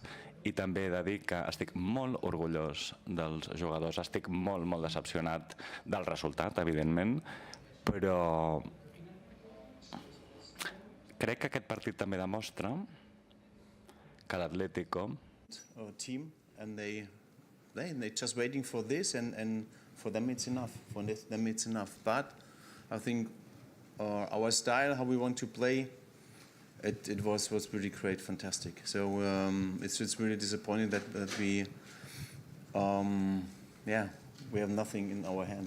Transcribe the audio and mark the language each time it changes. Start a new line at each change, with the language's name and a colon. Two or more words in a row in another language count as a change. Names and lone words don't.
Catalan: I també he de dir que estic molt orgullós dels jugadors. Estic molt, molt decepcionat del resultat, evidentment, però crec que aquest partit també demostra que l'Atlético
English: they're just waiting for this, and for them it's enough. For them it's enough. But I think our style, how we want to play, it was pretty great, fantastic. So it's really disappointing that we we have nothing in our hands.